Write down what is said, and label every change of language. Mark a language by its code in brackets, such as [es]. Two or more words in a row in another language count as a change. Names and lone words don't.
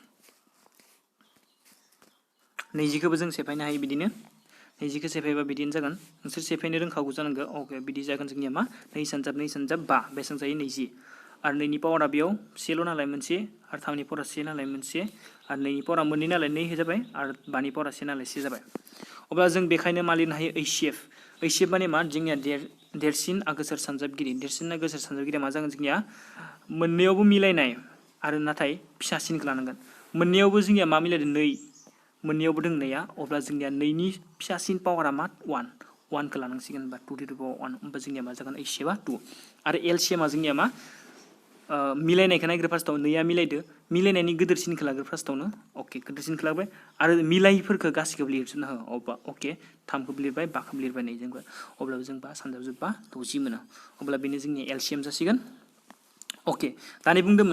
[brx] 20 खौबो जों सेफायनो हायो बिदिनो 20 खौ सेफायबा बिदिनो जागोन नोंसोर सेफायनो रोंखागौ जानांगौ ओके बिदि जागोन जोंनिया मा 2 सानजाब 5 बेसेबां जायो 20 आरो 2 नि पावारा बेयाव सेल' नालाय मोनसे आरो 3 नि पावारा 1 नालाय मोनसे आरो 2 नि पावारा मोननै नालाय 2 जाबाय आरो 5 नि पावारा 1 नालाय 1 जाबाय अब्ला जों बेखायनो मा लिरनो हायो HCF माने मा जोंनिया देरसिन आगोसार सानजाबगिरिया मा जागोन जोंनिया मोननैयावबो मिलायनाय आरो नाथाय फिसासिनखौ लानांगोन मोननैयावबो जोंनिया मा मिलायदों 2 मोननैयावबो दोंनाया अब्ला जोंनिया 2 नि फिसासिन पावारा मा 1 खौ लानांसिगोन होनबा [en] 2 to the power 1 [brx] होमबा जोंनिया मा जागोन HCF आ 2 आरो LCM आ जोंनिया मा मिलायनायखौ नायग्रो फार्स्टआव 2 आ मिलायदो मिलायनायनि गिदिरसिनखौ लाग्रो फार्स्टआवनो ओके गिदिरसिनखौ लाबाय आरो मिलायिफोरखौ गासैखौबो लिरजोबना हो अब्ला ओके 3 खौबो लिरबाय 5 खौबो लिरबाय नै जोंबो अब्लाबो जों 5 सानजाब जोब्बा 60 मोनो अब्ला बेनो जोंनि LCM जासिगोन ओके दानि बुंदोंमोन